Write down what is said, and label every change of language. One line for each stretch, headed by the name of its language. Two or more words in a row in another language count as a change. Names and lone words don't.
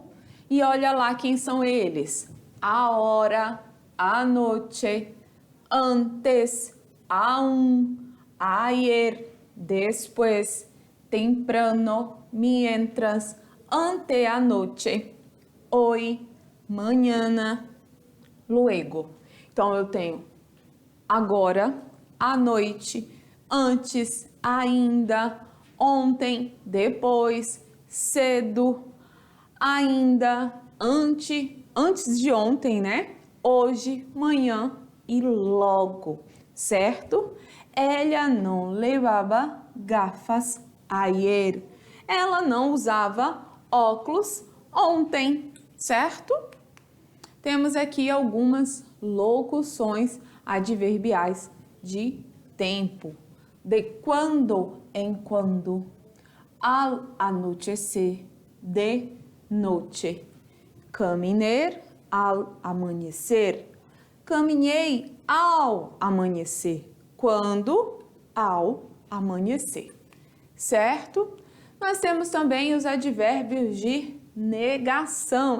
Portuguese: E olha lá quem são eles.
Spanish: Ahora, anoche, antes, aún, ayer, después, temprano, mientras, anteanoche, hoy, mañana, luego.
Portuguese: Então, eu tenho agora, à noite, antes, ainda, ontem, depois, cedo, ainda, antes de ontem, né? Hoje, manhã e logo, certo?
Spanish: Ella não levava gafas ayer.
Portuguese: Ela não usava óculos ontem, certo? Temos aqui algumas locuções adverbiais de tempo. De quando em quando,
Spanish: al anochecer, de noche.
Portuguese: Caminhar al amanhecer. Caminhei ao amanhecer. Quando? Ao amanhecer. Certo? Nós temos também os advérbios de negação.